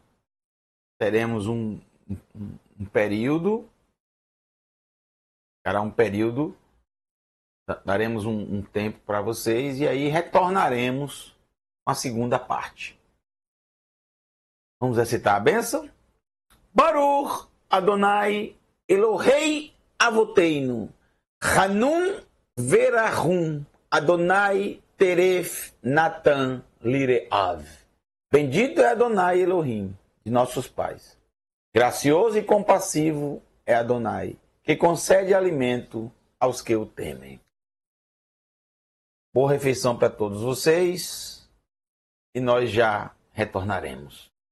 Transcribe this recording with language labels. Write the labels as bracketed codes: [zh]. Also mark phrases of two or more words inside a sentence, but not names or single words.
[pt] Teremos um período. Será um período. Daremos um tempo para vocês. E aí retornaremos com a segunda parte. Vamos recitar a bênção? [he] ברוך אדוני אלוהי אבותינו חנון ורחום אדוני טרף נתן ליראיו. [pt] Bendito é Adonai Elohim, de nossos pais. Gracioso e compassivo é Adonai, que concede alimento aos que o temem. Boa refeição para todos vocês e nós já retornaremos.